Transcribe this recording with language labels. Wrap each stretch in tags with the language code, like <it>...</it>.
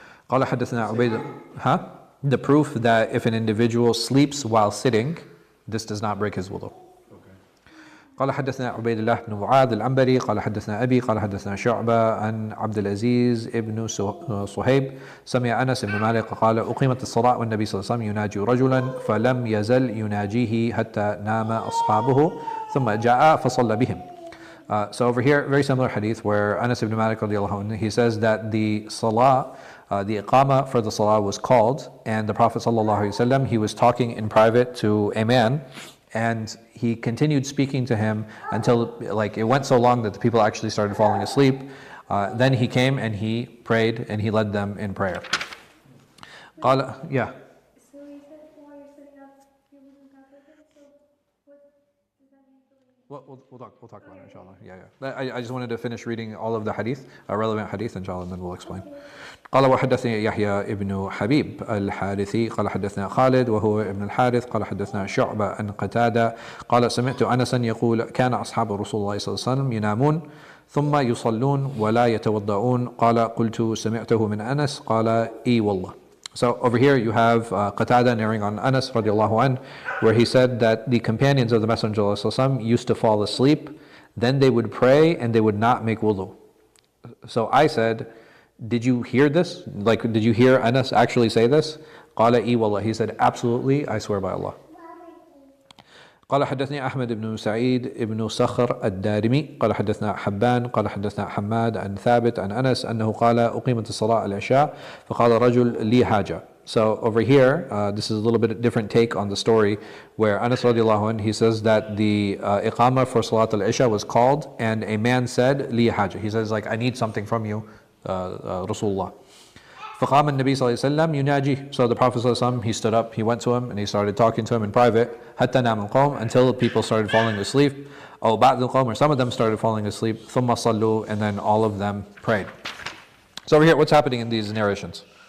<ar>قال حدثنا عبيد</ar> <en>The proof that if an individual sleeps while sitting, this does not break his wudu.</en> <ar>قال حدثنا عبيد الله بن معاذ العنبري قال حدثنا أبي قال حدثنا شعبة عن عبد العزيز ابن صهيب سمع أنس بن مالك قال أقيمت الصلاة والنبي صلى الله عليه وسلم يناجي رجلا فلم يزل يناجيه حتى نام أصحابه ثم جاء فصلى بهم.</ar> <en>So over here, very similar hadith where Anas ibn Malik radiallahu anhu, he says that the salah, the iqama for the salah was called, and the Prophet sallallahu alaihi wasallam, he was talking in private to a man, and he continued speaking to him until it went so long that the people actually started falling asleep. Then he came and he prayed and he led them in prayer. Yeah. So you said while you're sitting up, you wouldn't have with it. So what does that mean for you? We'll talk about it, inshallah. Yeah. I just wanted to finish reading all of the hadith, relevant hadith, inshallah, and then we'll explain.</en> <ar>قال وحدثني يحيى ابن حبيب الحارثي قال حدثنا خالد وهو ابن الحارث قال حدثنا شعبة عن قتادة قال سمعت أنسا يقول كان أصحاب رسول الله صلى الله عليه وسلم ينامون ثم يصلون ولا يتوضؤون قال قلت سمعته من أنس قال إي والله.</ar> <en>So over here you have Qatada narrating on Anas radiallahu anh, where he said that the companions of the Messenger of Allah used to fall asleep, then they would pray and they would not make wudu. So I said, did you hear this? Did you hear Anas actually say this?</en> <ar>قال إي والله.</ar> <en>He said, absolutely, I swear by Allah.</en> <ar>قال حدثني أحمد بن سعيد بن صخر الدارمي قال حدثنا حبان قال حدثنا حماد عن ثابت عن أنس أنه قال أقيمت الصلاة العشاء فقال رجل لي حاجة.</ar> <en>So over here, this is a little bit different take on the story where Anas radiallahu anh, he says that the iqama for Salat al-Isha was called and a man said, li haja. He says I need something from you, Rasulullah.</en> <ar>فقام النبي صلى الله عليه وسلم يناجيه.</ar> <en>So the Prophet</en> <ar>صلى الله عليه وسلم,</ar> <en>he stood up, he went to him and he started talking to him in private</en> <ar>حتى نام القوم,</ar> <en>until people started falling asleep.</en> <ar>أو بعض القوم,</ar> <en>or some of them started falling asleep.</en> <ar>ثم صلوا,</ar> <en>and then all of them prayed. So over here, what's happening in these narrations?</en>